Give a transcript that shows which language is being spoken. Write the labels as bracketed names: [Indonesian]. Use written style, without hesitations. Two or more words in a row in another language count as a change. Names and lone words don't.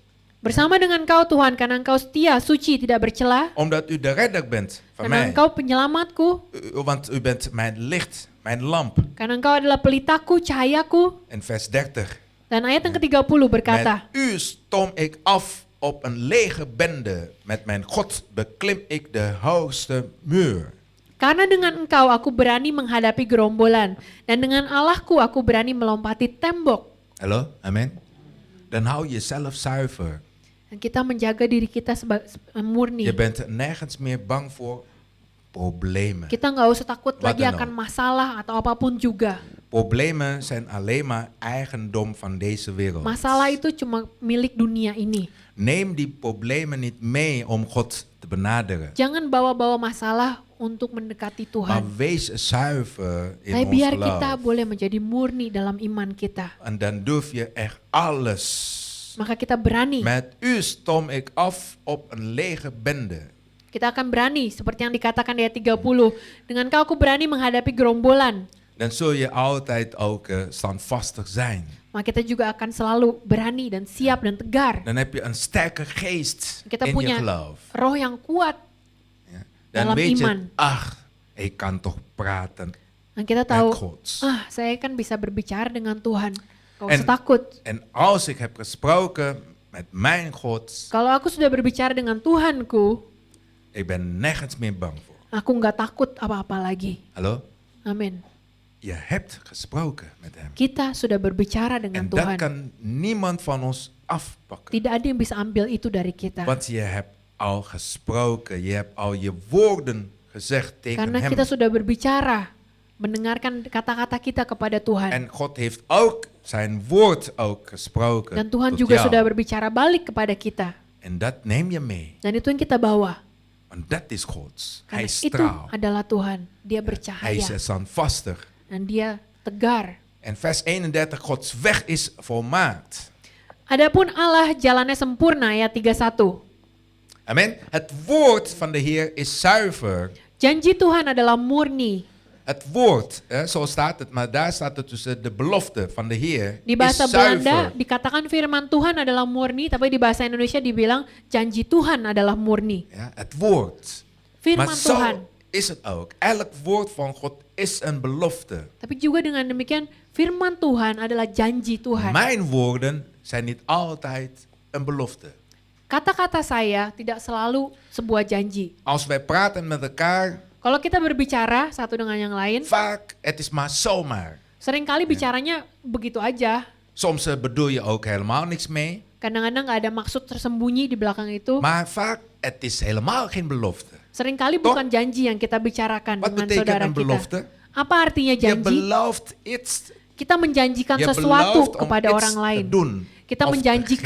[Indonesian] Bersama dengan Kau Tuhan, karena Engkau setia, suci, tidak bercela. [Dutch] omdat u de redder bent van [Indonesian] Karena [Dutch] mij. [Indonesian] Engkau penyelamatku. [Dutch] Want u bent mijn licht, mijn lamp. [Indonesian] Karena Engkau adalah pelitaku, cahayaku. [Dutch] En vers 30. [Indonesian] Dan ayat yang ke-30 berkata, [Dutch] Met u stom ik af op een lege bende. Met mijn God beklim ik de hoogste muur. [Indonesian] karena dengan Engkau aku berani menghadapi gerombolan. Dan dengan Allahku aku berani melompati tembok. [Dutch] Hallo, amen. Dan hou jezelf zuiver. [Indonesian] Dan kita menjaga diri kita murni. [Dutch] Je bent nergens meer bang voor problemen. [Indonesian] Kita nggak usah takut [Dutch] Wat [Indonesian] lagi [Dutch] dan [Indonesian] akan [Dutch] ook. [Indonesian] masalah atau apapun juga. [Dutch] Problemen zijn alleen maar eigendom van deze wereld. [Indonesian] Masalah itu cuma milik dunia ini. [Dutch] Neem die problemen niet mee om God te benaderen. [Indonesian] Jangan bawa-bawa masalah untuk mendekati [Dutch] Maar [Indonesian] Tuhan. [Dutch] wees zuiver in [Indonesian] Tapi [Dutch] ons [Indonesian] biar kita [Dutch] geloof. [Indonesian] boleh menjadi murni dalam iman kita. [Dutch] En dan durf je echt alles. [Indonesian] Maka kita berani. [Dutch] Met u stom ik af op een lege bende. [Indonesian] Kita akan berani seperti yang dikatakan di ayat 30. Dengan kau aku berani menghadapi gerombolan. [Dutch] Dan zul je altijd ook standvastig zijn. [Indonesian] Maka kita juga akan selalu berani dan siap dan tegar. [Dutch] Dan heb je een sterke geest [Indonesian] Kita [Dutch] in je [Indonesian] punya [Dutch] geloof. [Indonesian] roh yang kuat. [Dutch] Ja. Dan [Indonesian] dalam [Dutch] weet [Indonesian] iman. [Dutch] je, ach, ik kan toch praten [Indonesian] Dan kita [Dutch] met [Indonesian] tahu, [Dutch] God. [Indonesian] saya kan bisa berbicara dengan Tuhan. Gak [Dutch] En- [Indonesian] usah takut. [Dutch] En als ik heb gesproken met mijn God, [Indonesian] Kalau aku sudah berbicara dengan Tuhanku, [Dutch] ik ben nergens meer bang voor. [Indonesian] aku nggak takut apa-apa lagi. [Dutch] Hallo? [Indonesian] Amin. [Dutch] Je hebt gesproken met hem. [Indonesian] Kita sudah berbicara dengan [Dutch] En dat [Indonesian] Tuhan. [Dutch] kan niemand van ons afpakken. [Indonesian] Tidak ada yang bisa ambil itu dari kita. [Dutch] Want je hebt al gesproken, je hebt al je woorden gezegd tegen [Indonesian] Karena [Dutch] hem. [Indonesian] kita sudah berbicara, mendengarkan kata-kata kita kepada Tuhan. [Dutch] En God heeft ook zijn woord ook gesproken [Indonesian] Dan Tuhan [Dutch] tot [Indonesian] juga [Dutch] jou. [Indonesian] sudah berbicara balik kepada kita. [Dutch] En dat neem je mee. [Indonesian] Dan itu yang kita bawa. [Dutch] Want dat is Gods. Hij [Indonesian] Karena [Dutch] is [Indonesian] itu [Dutch] trouw. [Indonesian] adalah Tuhan. Dia [Dutch] Hij [Indonesian] bercahaya. [Dutch] is standvastig. [Indonesian] Dan dia tegar. [Dutch] En vers 31, Gods weg is volmaakt. [Indonesian] Adapun Allah jalannya sempurna, ayat 31. Amen. [Dutch] Het woord van de Heer is zuiver. [Indonesian] Janji Tuhan adalah murni. [Dutch] Het woord, zo staat het, maar daar staat het tussen de belofte van de Heer [Indonesian] Di [Dutch] is [Indonesian] bahasa Belanda [Dutch] zuiver. [Indonesian] dikatakan firman Tuhan adalah murni, tapi di bahasa Indonesia dibilang janji Tuhan adalah murni. [Dutch] Ja, het woord. [Indonesian] Firman [Dutch] Maar zo [Indonesian] Tuhan. [Dutch] is het ook. Elk woord van God is een belofte. [Indonesian] Tapi juga dengan demikian firman Tuhan adalah janji Tuhan. [Dutch] Mijn woorden zijn niet altijd een belofte. [Indonesian] Kata-kata saya tidak selalu sebuah janji. [Dutch] Als wij praten met elkaar, [Indonesian] Kalau kita berbicara satu dengan yang lain, [Dutch] vaak het is maar zomaar. [Indonesian] seringkali bicaranya begitu aja. [Dutch] Soms bedoel je ook helemaal niks mee. [Indonesian] Kadang-kadang nggak ada maksud tersembunyi di belakang itu. [Dutch] Maar vaak het is helemaal geen belofte. [Indonesian] Seringkali [Dutch] Toch? [Indonesian] bukan janji yang kita bicarakan [Dutch] Wat [Indonesian] dengan [Dutch] betekent [Indonesian] saudara [Dutch] een belofte? [Indonesian] kita. Apa artinya [Dutch] Je [Indonesian] janji? [Dutch] belooft iets. [Indonesian] Kita menjanjikan [Dutch] Je [Indonesian] sesuatu [Dutch] belooft om [Indonesian] kepada [Dutch] iets [Indonesian] orang [Dutch] te [Indonesian] lain. [Dutch] doen. [Indonesian] Kita [Dutch] of te [Indonesian] menjanjikan